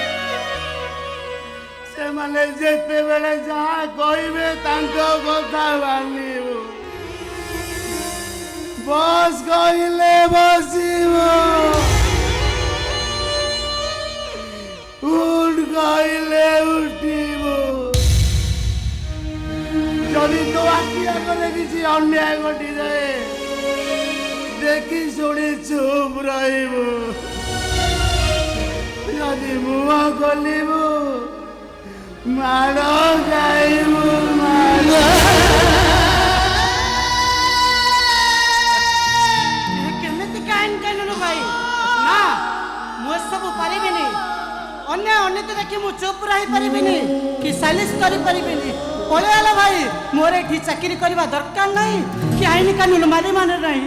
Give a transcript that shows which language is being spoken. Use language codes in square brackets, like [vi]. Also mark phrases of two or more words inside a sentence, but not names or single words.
[or] ସେମାନେ ଯେତେବେଳେ ଯାହା କହିବେ ତାଙ୍କ କଥା ମାନିବୁ। ବସ୍ କହିଲେ ବସିବ, ଉଠ କହିଲେ ଉଠିବ। ଯଦି ତୋ ଆଖି ଆଗଲେ କିଛି ଅନ୍ୟାୟ ଘଟିଯାଏ ଦେଖି ଶୁଣି ଚୁପ ରହିବୁ, ଯଦି ମୁହଁ ଖୋଲିବୁ ମାଡ଼ ଖାଇବୁ। মাড় କେମିତି କାହିଁକି କାନୁନ ଭାଇ? ନା, ମୁଁ ଏସବୁ ପାରିବିନି। ଅନ୍ୟ ଅନୀତି ଦେଖି ମୁଁ ଚୁପ ରହିପାରିବିନି କି ସାଲିସ କରିପାରିବିନି। ପଳେଇଆଲ ଭାଇ, ମୋର ଏଠି ଚାକିରି କରିବା ଦରକାର ନାହିଁ କି ଆଇନ କାନୁନ ମାନି ମାନେ ନାହିଁ।